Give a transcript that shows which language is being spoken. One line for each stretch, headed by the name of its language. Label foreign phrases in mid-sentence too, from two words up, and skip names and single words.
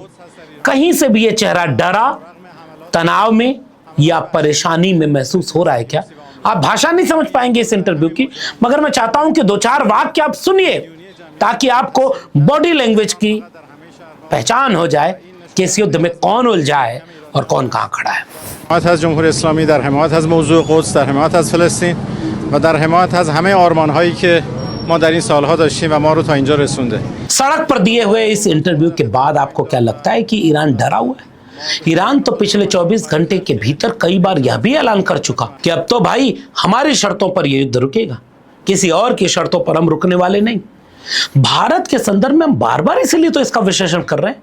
Hindi: कहीं से भी ये चेहरा डरा, तनाव में या परेशानी में महसूस हो रहा है क्या? आप भाषा नहीं समझ पाएंगे इस इंटरव्यू की, मगर मैं चाहता हूं कि 2-4 वाक्य आप सुनिए ताकि आपको
English: body language
Hindi: की पहचान हो जाए कि इस युद्ध में कौन उलझा है और कौन कहां खड़ा है।
Persian: حمایت از جمهوری اسلامی، در حمایت از موضوع قدس، در حمایت از فلسطین و در حمایت از همه آرمان‌هایی که ما در این سالها داشتیم و ما رو تا اینجا رسونده.
Hindi: सड़क पर दिए हुए इस इंटरव्यू के बाद आपको क्या लगता है कि ईरान डरा हुआ है? ईरान तो पिछले 24 घंटे के भीतर कई बार यह भी ऐलान कर चुका कि अब तो भाई हमारी शर्तों पर यह युद्ध रुकेगा, किसी और की शर्तों पर हम रुकने वाले नहीं। भारत के संदर्भ में हम बार बार इसीलिए तो इसका विश्लेषण कर रहे हैं।